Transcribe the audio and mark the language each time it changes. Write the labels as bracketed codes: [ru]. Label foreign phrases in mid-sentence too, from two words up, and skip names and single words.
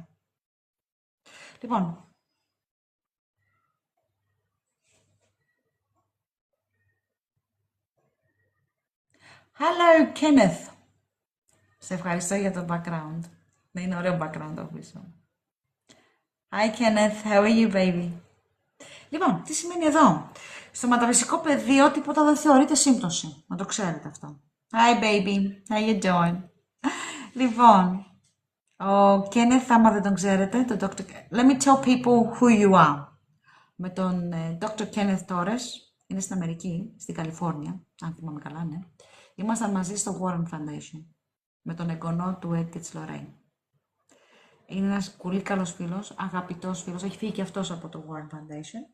[el] Λοιπόν, Hello Kenneth. Σε ευχαριστώ για το background. Ναι, είναι ωραίο background το πίσω. [en] Hi Kenneth, how are you baby? [el] Λοιπόν, τι σημαίνει εδώ? Στο μεταφυσικό πεδίο τίποτα δεν θεωρείται σύμπτωση. Να το ξέρετε αυτό. [en] Hi baby, how you doing? [el] Λοιπόν, ο Kenneth, άμα δεν τον ξέρετε, το Dr. [en] Let me tell people who you are. [el] Με τον Dr. Kenneth Torres, είναι στην Αμερική, στην Καλιφόρνια, αν θυμάμαι καλά, ναι. Ήμασταν μαζί στο Warren Foundation, με τον εγγονό του Ed και της Lorraine. Είναι ένας πολύ καλός φίλος, αγαπητός φίλος, έχει φύγει και αυτός από το Warren Foundation.